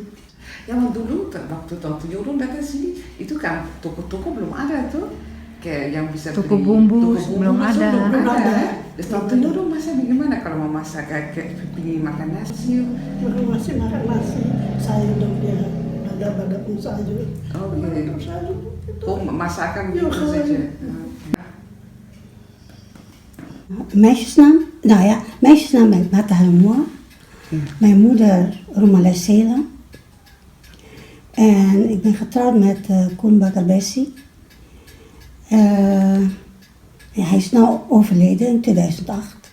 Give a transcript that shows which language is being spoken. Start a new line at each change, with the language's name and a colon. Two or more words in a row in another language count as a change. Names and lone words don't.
Indonesian: Ya dulu waktu Yulun datang sini itu kan toko-toko belum ada tuh, kayak yang bisa Toko bumbu belum masuk ada. belum ada. Terus waktu Yulun masak gimana kalau mau masak kayak pilih makan nasi? Masih makan nasi, sayur dong dia ada pun sayur. Oh iya. Oh masakan gitu saja.
Dutch: Meisjesnaam ben ik Martha Helmoor. Mijn moeder Roemales Zeeland. En ik ben getrouwd met Koen Bakarbessi. Hij is nou overleden in 2008.